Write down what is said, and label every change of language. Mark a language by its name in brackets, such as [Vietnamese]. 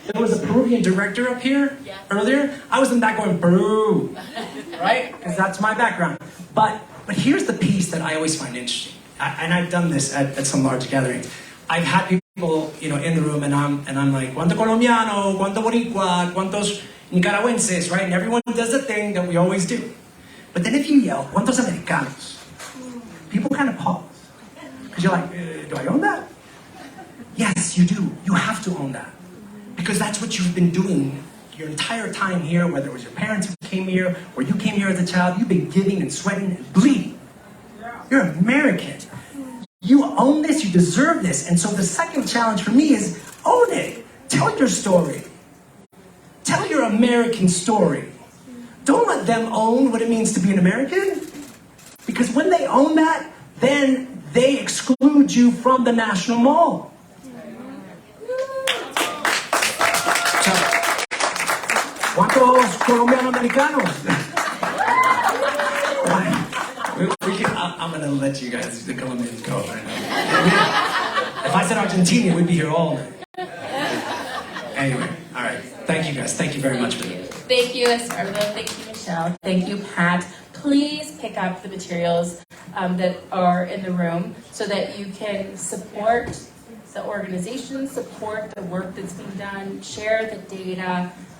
[English] There was a Peruvian director up here earlier. I was in back going Peru, right? Because that's my background. But here's the piece that I always find interesting, and I've done this at some large gatherings. I've had people, in the room, and I'm like, [Spanish] ¿Cuánto colombiano? ¿Cuánto boricua? ¿Cuántos Nicaraguenses, [English] right? And everyone does the thing that we always do. But then if you yell, [Spanish] ¿Cuántos americanos? [English] People kind of pause. Because you're like, do I own that? Yes, you do. You have to own that. Because that's what you've been doing your entire time here, whether it was your parents who came here, or you came here as a child, you've been giving and sweating and bleeding. You're American. You own this, you deserve this. And so the second challenge for me is own it. Tell your story. Tell your American story. Don't let them own what it means to be an American. Because when they own that, then they exclude you from the National Mall. [Spanish] So, ¿Cuántos colombianos americanos? [English] I'm going to let you guys, the Colombians, go right now. If I said Argentina, we'd be here all night. Anyway, all right. Thank you, guys. Thank you very much for that. Thank you, Estuardo. Thank you, Michèle. Thank you, Pat. Please pick up the materials that are in the room so that you can support the organization, support the work that's being done, share the data.